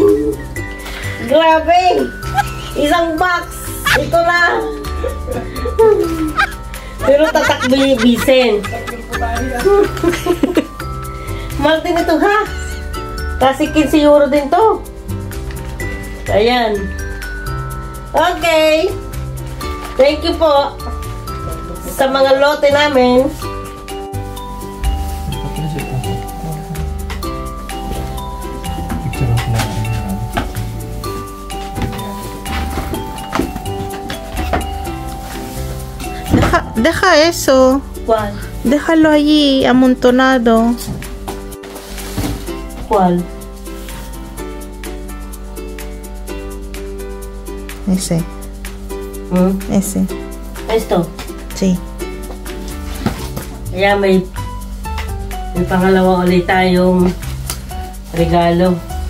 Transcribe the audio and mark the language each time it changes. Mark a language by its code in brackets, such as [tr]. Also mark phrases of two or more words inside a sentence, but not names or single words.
[tl] Grabe! Isang box! Ito na! Pero tatakbibisin. Mahal din ito, ha? Kasi 15 euro din to. Ayan. Okay. [en] Thank you [tl] po sa mga lote namin. [es] Deja eso. ¿Cuál? Déjalo allí, amontonado. ¿Cuál? Ese. Ese. Esto? Sí. [tl] Kaya may pangalawa ulit tayong regalo.